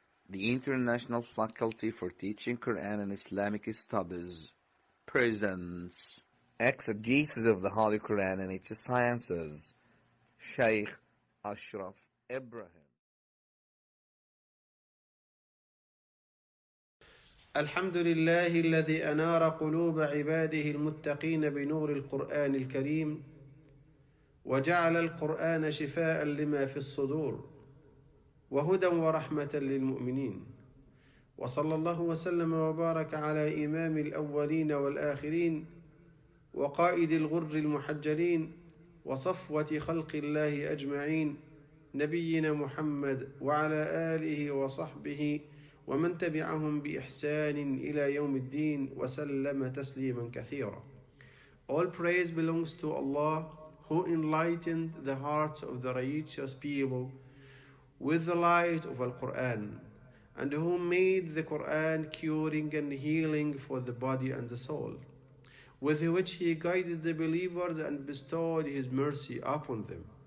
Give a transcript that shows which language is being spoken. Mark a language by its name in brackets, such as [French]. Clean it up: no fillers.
[English] The International Faculty for Teaching Quran and Islamic Studies presents Exegesis of the Holy Quran and its Sciences, Shaykh Ashraf Ibrahim. [Arabic] الحمد لله الذي أنار قلوب عباده المتقين بنور القرآن الكريم وجعل القرآن شفاء لما في الصدور وهدى ورحمة للمؤمنين وصلى الله وسلم وبارك على إمام الأولين والآخرين وقائد الغر المحجلين وصفوة خلق الله أجمعين نبينا محمد وعلى آله وصحبه ومن تبعهم بإحسان إلى يوم الدين وسلم تسليما كثيرا. [English] All praise belongs to Allah who enlightened the hearts of the righteous people with the light of Al-Quran and who made the Quran curing and healing for the body and the soul, with which He guided the believers and bestowed His mercy upon them.